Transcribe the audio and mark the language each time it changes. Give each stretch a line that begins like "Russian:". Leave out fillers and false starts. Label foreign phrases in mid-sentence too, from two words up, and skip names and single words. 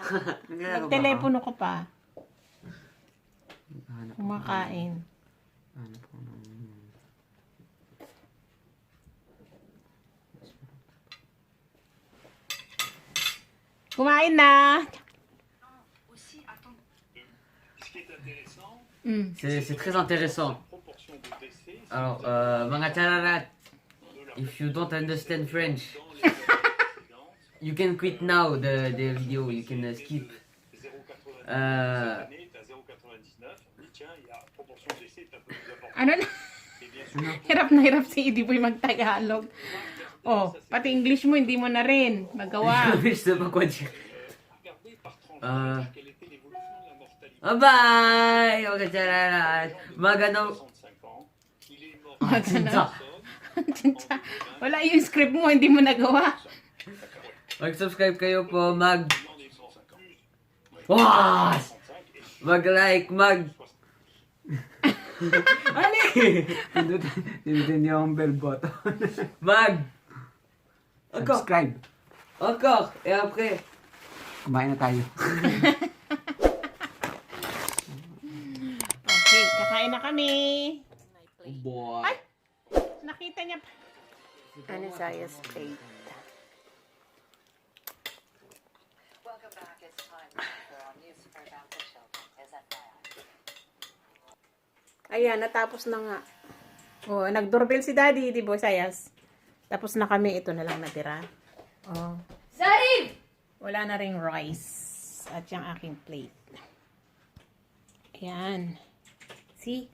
Filipino: Naglalaro ba Magtelepono ka pa. Hanap ako. Kumakain. Hanap ko ng... Kumain na.
French: C'est très intéressant. Alors,
Filipino: mga chararat,
English: if you don't understand French, you can quit now the video. You can skip.
Filipino: Ano na? Hirap na hirap si Idiboy mag-Tagalog. Oh, pati English mo, hindi mo na rin magawa.
French: Je sais pas quoi dire. Bye!
Filipino: Mga chararat. Magano... Magano? Wala yung script mo, hindi mo nagawa. Mag-subscribe kayo po, Wow! Mag-like, Ali! Pindutin niyo ang bell button.
French: Encore! Encore! Et après?
Filipino: Kumain na tayo. Okay, kakain na kami. Boy. Ay! Nakita niya pa. Ano Saya's plate?
English: Welcome back. It's time for our news program for children. Is that
Filipino: Ayan, natapos na nga. Oh, nag-doorbell si Daddy, di ba, Sayas? Tapos na kami, ito na lang natira. Oh. Sarim! Wala na ring rice. At yung aking plate. Ayan. See?